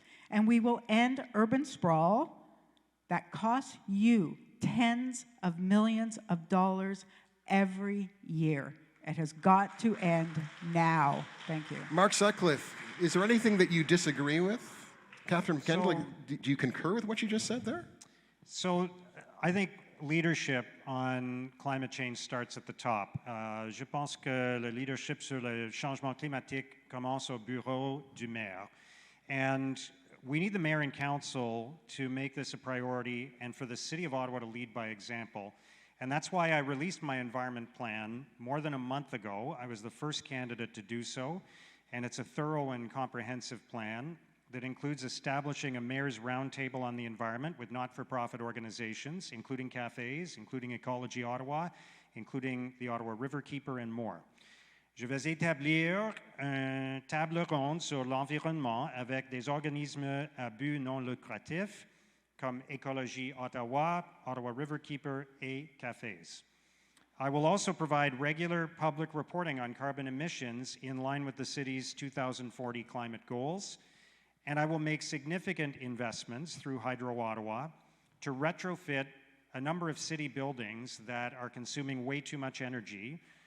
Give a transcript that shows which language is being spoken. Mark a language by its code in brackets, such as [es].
[en] And we will end urban sprawl that costs you tens of millions of dollars every year. It has got to end now. Thank you. Mark Sutcliffe, is there anything that you disagree with? Catherine McKenney, do you concur with what you just said there? So I think leadership on climate change starts at the top. [fr] Je pense que le leadership sur le changement climatique commence au bureau du maire. [en] And we need the mayor and council to make this a priority and for the city of Ottawa to lead by example. And that's why I released my environment plan more than a month ago. I was the first candidate to do so. And it's a thorough and comprehensive plan that includes establishing a mayor's roundtable on the environment with not-for-profit organizations, including cafes, including Ecology Ottawa, including the Ottawa Riverkeeper, and more. [fr] Je vais établir une table ronde sur l'environnement avec des organismes à but non lucratif comme Ecology Ottawa, Ottawa Riverkeeper, et cafes. [en] I will also provide regular public reporting on carbon emissions in line with the city's 2040 climate goals, and I will make significant investments through Hydro Ottawa to retrofit a number of city buildings that are consuming way too much energy.